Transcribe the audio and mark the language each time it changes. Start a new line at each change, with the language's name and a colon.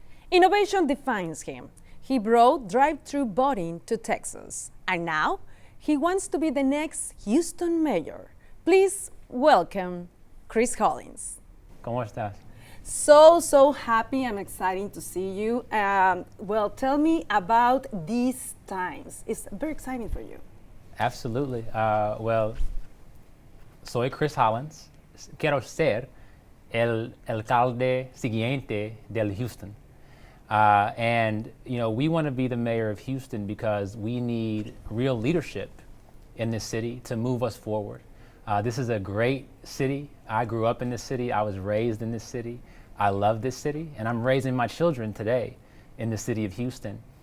English: Innovation defines him. He brought drive-through voting to Texas, and now he wants to be the next Houston mayor. Please welcome Chris Hollins.
Spanish: ¿Cómo estás?
English: So happy and exciting to see you. Well, tell me about these times. It's very exciting for you. Absolutely. Well,
Spanish: soy
English: Chris Hollins.
Spanish: Quiero ser el alcalde siguiente de Houston.
English: And, you know, we want to be the mayor of Houston because we need real leadership in this city to move us forward. This is a great city. I grew up in this city. I was raised in this city. I love this city, and I'm raising my children today in the city of Houston.